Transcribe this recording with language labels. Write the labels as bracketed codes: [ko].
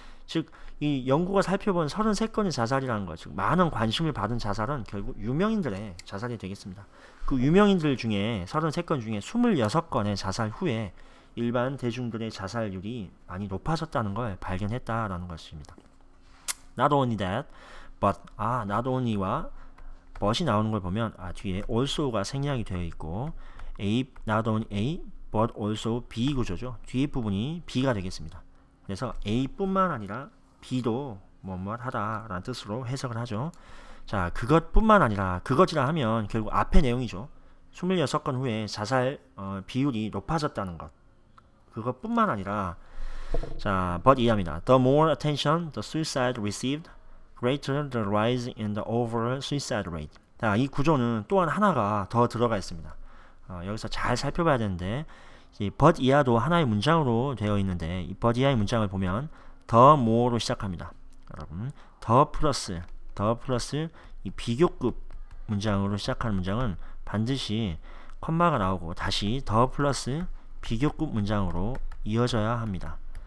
[ko] 즉, 이 연구가 살펴본 33건의 자살이라는 것, 즉 많은 관심을 받은 자살은 결국 유명인들의 자살이 되겠습니다. 그 유명인들 중에 33건 중에 26건의 자살 후에 일반 대중들의 자살률이 많이 높아졌다는 걸 발견했다라는 것입니다. [en] Not only that, but, [ko] not only와 but이 나오는 걸 보면 뒤에 also가 생략이 되어 있고, [en] not only A, but also B [ko] 구조죠. 뒤에 부분이 B가 되겠습니다. 그래서 A뿐만 아니라 B도 뭐뭐하다라는 뜻으로 해석을 하죠. 자, 그것뿐만 아니라, 그것이라 하면 결국 앞의 내용이죠. 26건 후에 자살 비율이 높아졌다는 것. 그것뿐만 아니라, 자, but 이해합니다. [en] The more attention the suicide received, greater the rise in the overall suicide rate. [ko] 자, 이 구조는 또한 하나가 더 들어가 있습니다. 여기서 잘 살펴봐야 되는데, 이 but 이하도 하나의 문장으로 되어 있는데 이 but 이하의 문장을 보면 the more로 시작합니다. 여러분 the 플러스 이 비교급 문장으로 시작하는 문장은 반드시 콤마가 나오고 다시 the 플러스 비교급 문장으로 이어져야 합니다.